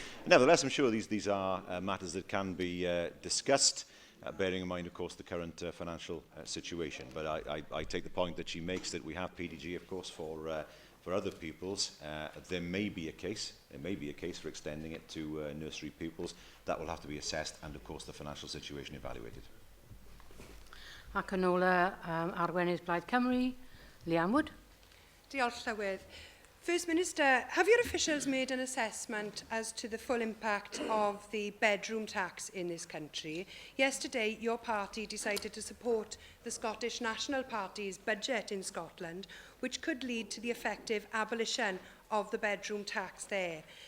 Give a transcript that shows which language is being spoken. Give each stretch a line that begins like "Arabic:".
English: Nevertheless, I'm sure these are matters that can be discussed, bearing in mind, of course, the current financial situation. But I take the point that she makes that we have PDG, of course, for other pupils. There may be a case for extending it to nursery pupils. That will have to be assessed, and of course the financial situation evaluated.
Welsh: Ac yn ola Arwenydd Blaid Cymru, Liam Wood. Diolch Llywydd.
English: First Minister, have your officials made an assessment as to the full impact of the bedroom tax in this country? Yesterday, your party decided to support the Scottish National Party's budget in Scotland, which could lead to the effective abolition of the bedroom tax there.